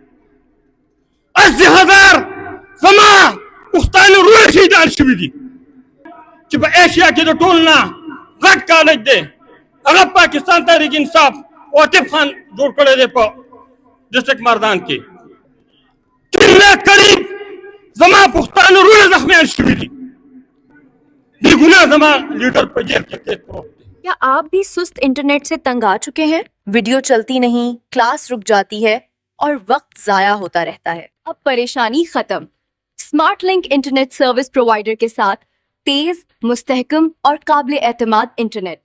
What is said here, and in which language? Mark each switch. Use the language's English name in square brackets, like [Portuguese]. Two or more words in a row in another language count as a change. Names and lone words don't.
[Pashto] 80,000 زما پښتانه روڼ شهیدان شوي دي چې په ایشیا کې د ټول نه غټ کالج دی هغه پاکستان تحریک انصاف عاطف خان جوړ کړی دی په ډسټرکټ مردان کې 3 لاکھ قریب زما پښتانه روڼ زخمیان شوي دي بې ګناه زما لیډر په جیل کې پروت دی [Urdu] کیا آپ بھی سست انٹرنیٹ سے تنگ آ چکے ہیں؟ ویڈیو چلتی نہیں، کلاس رک جاتی ہے اور وقت ضائع ہوتا رہتا ہے. اب پریشانی ختم. اسمارٹ لنک انٹرنیٹ سروس پرووائیڈر کے ساتھ تیز، مستحکم اور قابل اعتماد انٹرنیٹ.